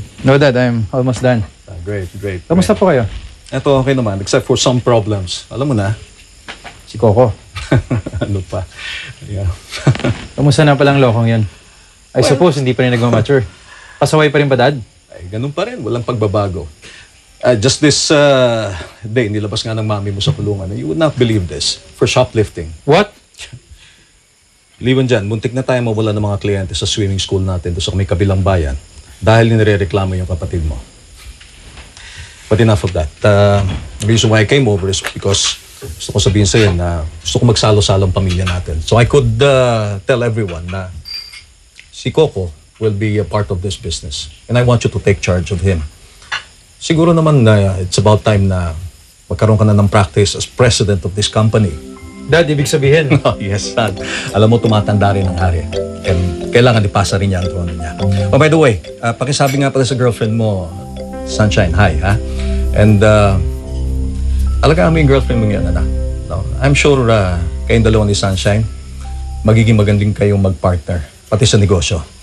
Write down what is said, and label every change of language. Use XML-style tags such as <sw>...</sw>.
<en>No, Dad, I'm almost done. Great, great.</en> <tl>Kamusta po kayo? Ito,</tl> <en>okay naman, except for some problems.</en> <tl>Alam mo na. Si Coco. Ano pa?</tl> <en>Yeah.</en> <tl>Kamusta na palang lokong yan?</tl> <en>I suppose</en> <tl>hindi pa rin nag-mature. Pasaway pa rin ba, Dad? Ay, ganun pa rin. Walang pagbabago.</tl> <en>Just this day,</en> <tl>nilabas nga ng mami mo sa kulungan.</tl> <en>You would not believe this. For shoplifting. What?</en> <tl>Liwan dyan, muntik na tayo mawala ng mga kliyente sa swimming school natin doon sa may kabilang bayan dahil nirereklamo yung kapatid mo.</tl> <en>But enough of that. The reason why I came over is because</en> <tl>gusto ko sabihin sa'yo na gusto ko magsalo-salong pamilya natin.</tl> <en>So I could tell everyone na si Coco will be a part of this business. And I want you to take charge of him.</en> <tl>Siguro naman na</tl> <en>it's about time</en> <tl>na magkaroon ka na ng</tl> <en>practice as president of this company.</en> <tl>Dad, ibig sabihin.</tl> <en>Yes, son.</en> <tl>Alam mo, tumatanda rin ang hari. And kailangan ipasa rin niya ang trono niya.</tl> <en>Oh, by the way,</en> <tl>pakisabi nga pala sa girlfriend mo, Sunshine, hi, ha? And, alagaan mo yung girlfriend mo yan, anak. No?</tl> <en>I'm sure</en> <tl>kayong dalawa ni Sunshine, magiging magandang kayong mag-partner, pati sa negosyo.</tl>